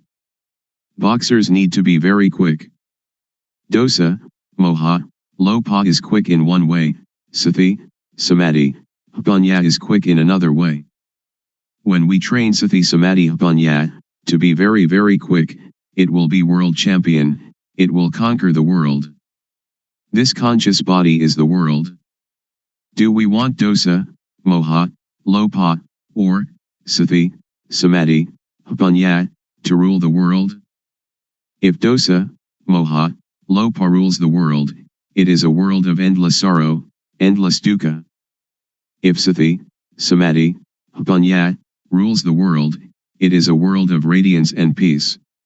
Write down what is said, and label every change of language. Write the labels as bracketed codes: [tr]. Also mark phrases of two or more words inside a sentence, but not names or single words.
[en] Boxers need to be very quick. [pi] Dosa, moha, lopa [en] is quick in one way, [pi] sati, samadhi, banya [en] is quick in another way. When we train [pi] Sati Samadhi Panya, [en] to be very very quick, it will be world champion, it will conquer the world. This conscious body is the world. Do we want [pi] dosa, moha, lopa, [en] or [pi] Sati, Samadhi, Panya, [en] to rule the world? If [pi] dosa, moha, lopa [en] rules the world, it is a world of endless sorrow, endless dukkha. [pi] If Sati, Samadhi, Panya, [en] rules the world, it is a world of radiance and peace.